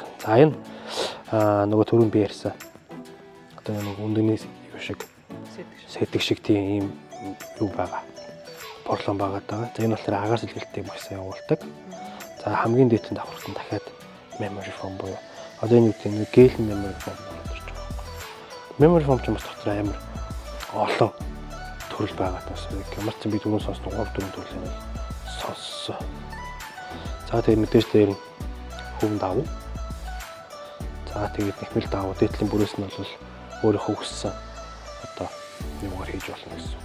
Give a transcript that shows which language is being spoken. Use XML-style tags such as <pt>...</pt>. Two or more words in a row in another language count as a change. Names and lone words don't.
<mn>За энэ нөгөө түрүүн би ярьсан одоо нэг өндөгний юу шиг сэтг шиг тийм юу байгаа. Поролон байгаа даа. За энэ болохоор агаар сэлгэлтийг маш сайн явуулдаг. За хамгийн дээдэнд давхарт нь дахиад</mn> <en>memory foam</en> <mn>буюу одоо энэ үгтэй нэг</mn> <en>gel memory foam</en> <mn>болж байгаа.</mn> <en>Memory foam</en> <mn>ч бас дотор амар олон төрөл байгаа тас. Ямар ч би түрүүн сонссон 3-4 төрлийн сонссон. За тэгээд мэдээж дээр нь хөвн давуу. За тэгээд нэхмэл давуу дээдлийн бүрээс нь бол өөрийнхөө хүссэн одоо юмгаар хийж болно гэсэн.</mn>